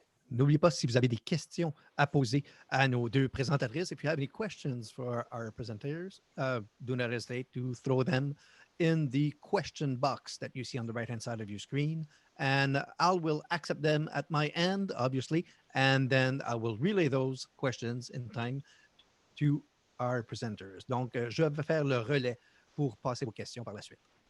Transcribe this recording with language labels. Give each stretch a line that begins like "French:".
French: N'oubliez pas si vous avez des questions à poser à nos deux présentatrices.
English: If you have any questions for our presenters, do not hesitate to throw them in the question box that you see on the right-hand side of your screen. And I will accept them at my end, obviously, and then I will relay those questions in time to our presenters.
French: Donc, je vais faire le relais pour passer aux questions par la suite.